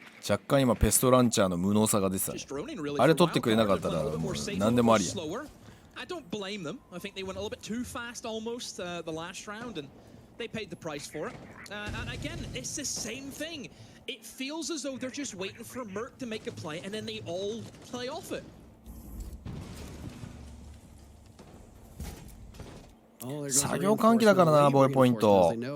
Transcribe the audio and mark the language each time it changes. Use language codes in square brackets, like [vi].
[ja] 若干今ペストランチャーの無能さが出てたね。あれ取ってくれなかったらもう何でもありや。 [en] I don't blame them. I think they went a little bit too fast almost the last round, and they paid the price for it. And again, it's the same thing. It feels as though they're just waiting for Merc to make a play, and then they all play off it. [ja] 作業換気だからな、防衛ポイント。